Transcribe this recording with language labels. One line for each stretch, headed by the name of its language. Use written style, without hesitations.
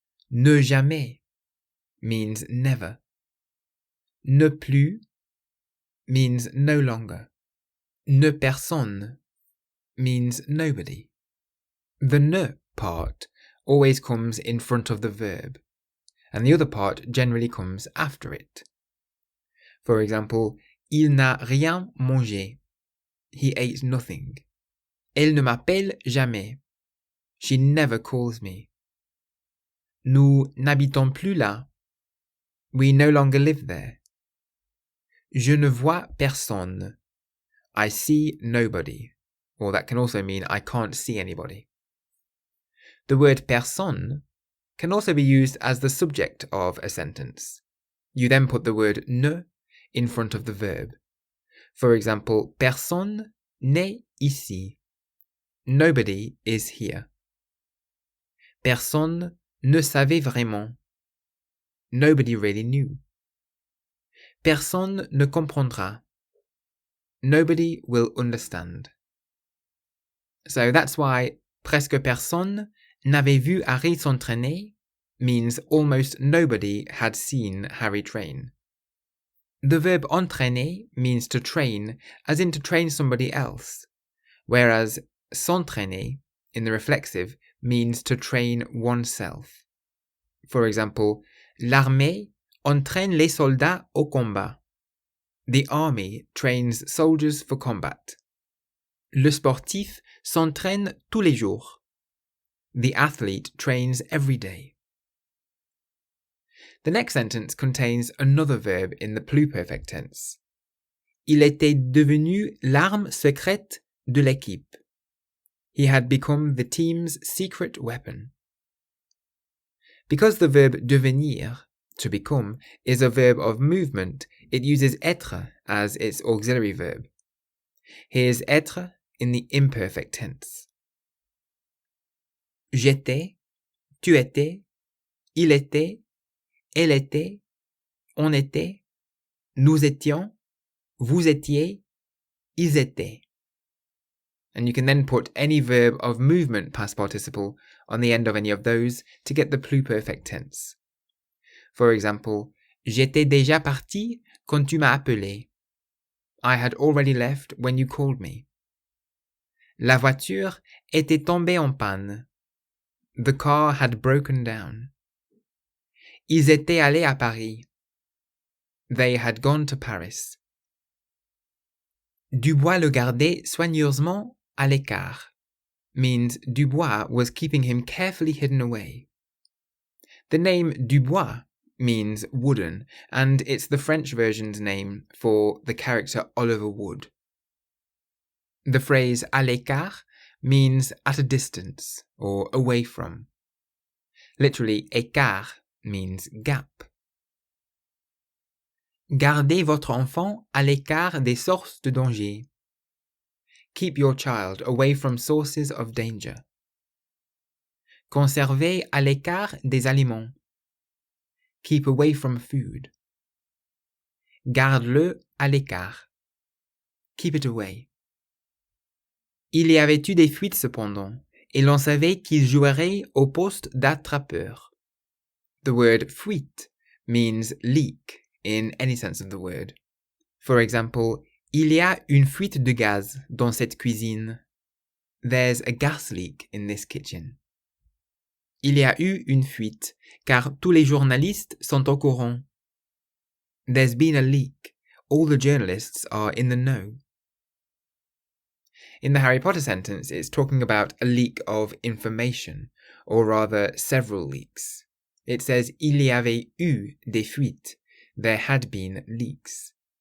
English: Ne jamais means never. Ne plus means no longer. Ne personne means nobody. The ne part always comes in front of the verb, and the other part generally comes after it. For example,
French: il n'a rien mangé.
English: He ate nothing.
French: Elle ne m'appelle jamais.
English: She never calls me.
French: Nous n'habitons plus là.
English: We no longer live there.
French: Je ne vois personne.
English: I see nobody. Or that can also mean I can't see anybody. The word personne can also be used as the subject of a sentence. You then put the word ne in front of the verb. For example,
French: personne n'est ici.
English: Nobody is here.
French: Personne ne savait vraiment.
English: Nobody really knew.
French: Personne ne comprendra.
English: Nobody will understand. So that's why
French: presque personne n'avait vu Harry s'entraîner
English: means almost nobody had seen Harry train. The verb entraîner means to train, as in to train somebody else, whereas s'entraîner, in the reflexive, means to train oneself. For example,
French: l'armée entraîne les soldats au combat.
English: The army trains soldiers for combat.
French: Le sportif s'entraîne tous les jours.
English: The athlete trains every day. The next sentence contains another verb in the pluperfect tense.
French: Il était devenu l'arme secrète de l'équipe.
English: He had become the team's secret weapon. Because the verb devenir, to become, is a verb of movement, it uses être as its auxiliary verb. Here's être in the imperfect tense.
French: J'étais, tu étais, il était, elle était, on était, nous étions, vous étiez, ils étaient.
English: And you can then put any verb of movement past participle on the end of any of those to get the pluperfect tense. For example,
French: j'étais déjà parti quand tu m'as appelé.
English: I had already left when you called me.
French: La voiture était tombée en panne.
English: The car had broken down.
French: Ils étaient allés à Paris.
English: They had gone to Paris.
French: Dubois le gardait soigneusement à l'écart
English: means Dubois was keeping him carefully hidden away. The name Dubois means wooden, and it's the French version's name for the character Oliver Wood. The phrase à l'écart means at a distance or away from. Literally, écart means gap.
French: Gardez votre enfant à l'écart des sources de danger.
English: Keep your child away from sources of danger.
French: Conservez à l'écart des aliments.
English: Keep away from food.
French: Garde-le à l'écart.
English: Keep it away.
French: Il y avait eu des fuites cependant, et l'on savait qu'il jouerait au poste d'attrapeur.
English: The word fuite means leak in any sense of the word. For example,
French: il y a une fuite de gaz dans cette cuisine.
English: There's a gas leak in this kitchen.
French: Il y a eu une fuite, car tous les journalistes sont au courant.
English: There's been a leak. All the journalists are in the know. In the Harry Potter sentence, it's talking about a leak of information, or rather several leaks. It says,
French: il y avait eu des fuites.
English: There had been leaks.